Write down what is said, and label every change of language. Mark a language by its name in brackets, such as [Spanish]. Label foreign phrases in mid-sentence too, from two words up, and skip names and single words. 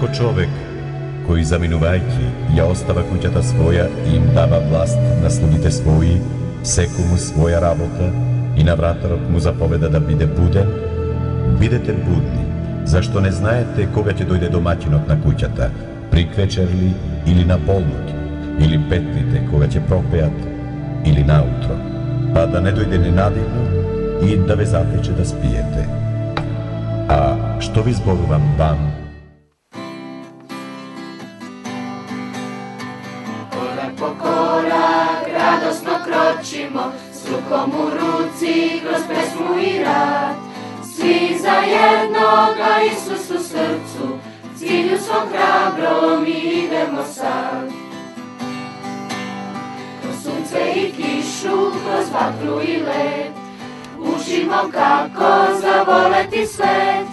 [Macedonian] Како човек кој заминувајќи ја остава куќата своја и им дава власт на слугите своји, секому своја работа, и на вратарот му заповеда да биде буден, бидете будни, зашто не знаете кога ќе дојде домаќинот на куќата, приквечер ли или на полноќ, или петните кога ќе пропеат, или наутро, па да не дојде ненадивно и да ве затече да спиете. А што ви зборувам вам? [Serbian] Корак по корак, радосно крочимо, с руком у руци, kroz pesmu i rad. Svi zajedno ga Isusu srcu, cilju svom hrabro mi idemo sad. Kroz sunce i kišu, kroz vatru i led, učimo kako zavoleti svet.